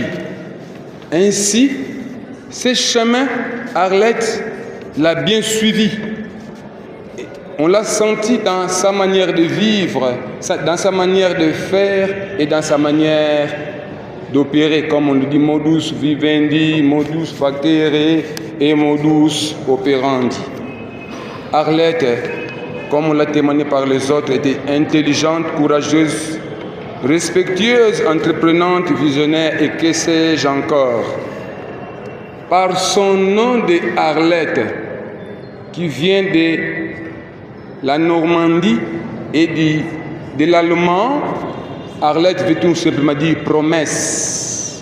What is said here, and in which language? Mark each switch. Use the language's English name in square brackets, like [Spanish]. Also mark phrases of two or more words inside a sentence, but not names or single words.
[French] Ainsi, ce chemin, Arlette l'a bien suivi. On l'a senti dans sa manière de vivre, dans sa manière de faire et dans sa manière d'opérer, comme on le dit, [Latin] modus vivendi, modus facere et modus operandi. [French] Arlette, comme on l'a témoigné par les autres, était intelligente, courageuse, respectueuse, entreprenante, visionnaire et que sais-je encore. Par son nom de Arlette, qui vient de la Normandie et de l'allemand, Arlette veut tout simplement dire promesse.